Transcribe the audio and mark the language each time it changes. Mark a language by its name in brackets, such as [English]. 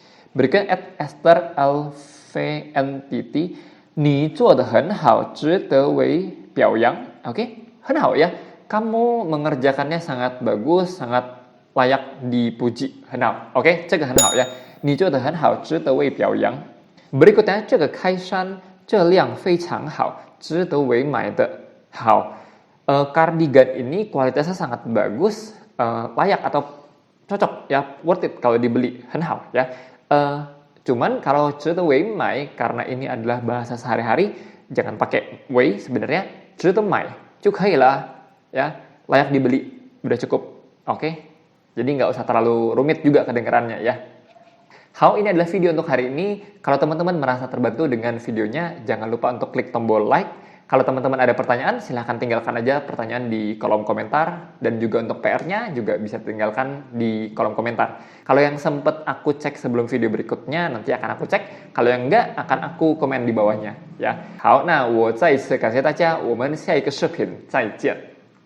[Indonesian] Berikutnya [Chinese] @Esther LVNTT, 你做得很好，值得为表扬. Oke? 很好ya. [Indonesian] Kamu mengerjakannya sangat bagus, sangat layak dipuji. [Chinese] 很好.Oke? 这个很好ya. 你做得很好，值得为表扬. [Indonesian] Berikutnya [Chinese] 这个开衫这辆非常好，值得为买的。 [Indonesian] 好.Kardigan ini kualitasnya sangat bagus, layak atau cocok ya, worth it kalau dibeli. [Chinese] 很好 [Indonesian] ya. Cuman kalau 值得为买 karena ini adalah bahasa sehari-hari, jangan pakai 为 sebenarnya, [Chinese] 值得买就可以了 [Indonesian] ya, layak dibeli, udah cukup. Oke? Jadi nggak usah terlalu rumit juga kedengarannya ya. Ini adalah video untuk hari ini. Kalau teman-teman merasa terbantu dengan videonya, jangan lupa untuk klik tombol like. Kalau teman-teman ada pertanyaan, silahkan tinggalkan aja pertanyaan di kolom komentar. Dan juga untuk PR-nya juga bisa tinggalkan di kolom komentar. Kalau yang sempat aku cek sebelum video berikutnya, nanti akan aku cek. Kalau yang enggak, akan aku komen di bawahnya. Ya. [Chinese] 好，那我再一次感谢大家，我们下一个视频再见。